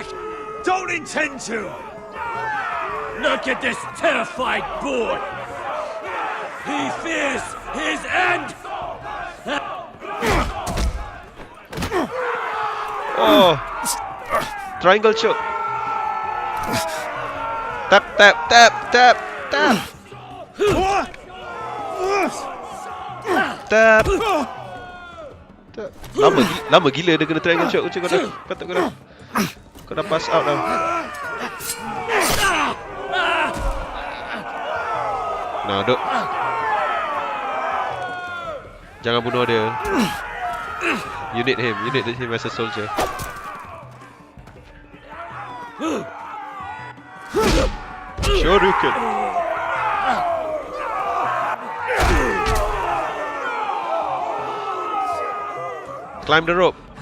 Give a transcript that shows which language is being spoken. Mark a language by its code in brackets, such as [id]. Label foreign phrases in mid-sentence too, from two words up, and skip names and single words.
[en] Don't intend to! Look at this terrified boy! He fears his end! Oh! Triangle choke! Tap, tap, tap, tap, tap! Tap! Tap. [ms] Lama gila dia kena [en] triangle choke. [ms] Kau dah [en] pass out [ms] dah. Nah, duk. Jangan bunuh dia. [en] You need him as a soldier. Shoryuken. Climb the rope.